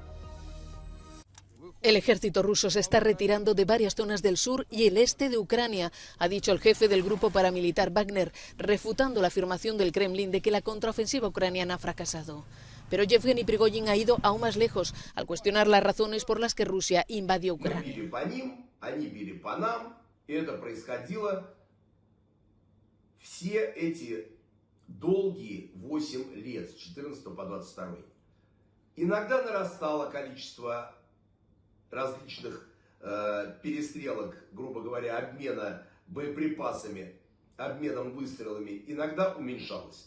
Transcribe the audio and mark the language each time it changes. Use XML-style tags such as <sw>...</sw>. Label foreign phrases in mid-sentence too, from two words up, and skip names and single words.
<es>El ejército ruso se está retirando de varias zonas del sur y el este de Ucrania, ha dicho el jefe del grupo paramilitar Wagner, refutando la afirmación del Kremlin de que la contraofensiva ucraniana ha fracasado. Pero Yevgeny Prigozhin ha ido aún más lejos al cuestionar las razones por las que Rusia invadió Ucrania.</es> <ru>Все эти долгие 8 лет, с 14 по 22. Иногда нарастало количество различных перестрелок, грубо говоря, обмена боеприпасами, обменом выстрелами, иногда уменьшалось.</ru>